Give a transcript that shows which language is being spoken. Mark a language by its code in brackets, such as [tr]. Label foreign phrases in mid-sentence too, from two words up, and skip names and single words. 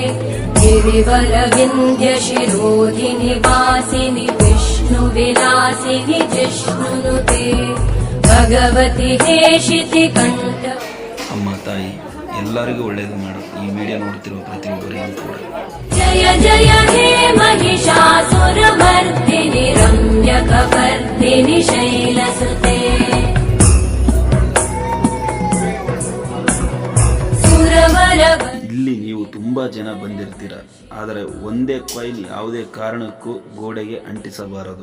[sa] गिरिवरविन्ध्यशिरोधिनि वासिनि विष्णुविलासिनि जिष्णुनुते भगवति हेशिति कंठ. [kn] ಅಮ್ಮ ತಾಯಿ ಎಲ್ಲರಿಗೂ ಒಳ್ಳೇದು ಮಾಡು. ಈ ವಿಡಿಯೋ ನೋಡ್ತಿರುವ ಪ್ರತಿಯೊಬ್ಬರಿಗೂ ಕೂಡ [sa] जय जय हे महिषासुरमर्दिनि रम्यकपर्दिनि शैलसुते. [kn] ಇಲ್ಲಿ ನೀವು ತುಂಬಾ ಜನ ಬಂದಿರ್ತೀರ, ಆದರೆ ಒಂದೇ ಕಾಯಿನ್ ಯಾವುದೇ ಕಾರಣಕ್ಕೂ ಗೋಡೆಗೆ ಅಂಟಿಸಬಾರದು.